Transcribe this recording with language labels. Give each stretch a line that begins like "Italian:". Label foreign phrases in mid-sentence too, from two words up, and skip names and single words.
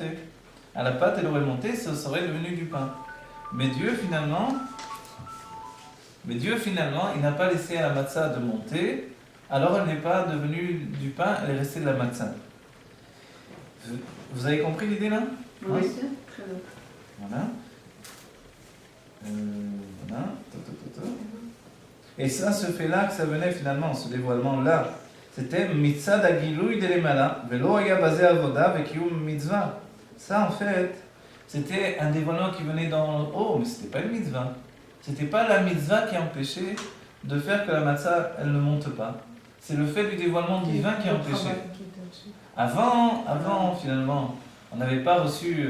French: À la pâte, elle aurait monté, ça serait devenu du pain. Mais Dieu finalement, il n'a pas laissé à la matzah de monter, alors elle n'est pas devenue du pain, elle est restée de la matzah. Vous avez compris l'idée là? Oui, très bien. Voilà. Voilà. Et ça, ce fait-là, que ça venait finalement, ce dévoilement-là, c'était
Hebrew: מצד הגילוי דלמעלה, ולא היה בשל עבודה וקיום מצוה.
French: Ça, en fait, c'était un dévoilement qui venait d'en haut, mais c'était pas une mitzvah. C'était pas la mitzvah qui empêchait de faire que la matzah, elle ne monte pas. C'est le fait du dévoilement divin qui empêchait. Avant, finalement, on n'avait pas reçu.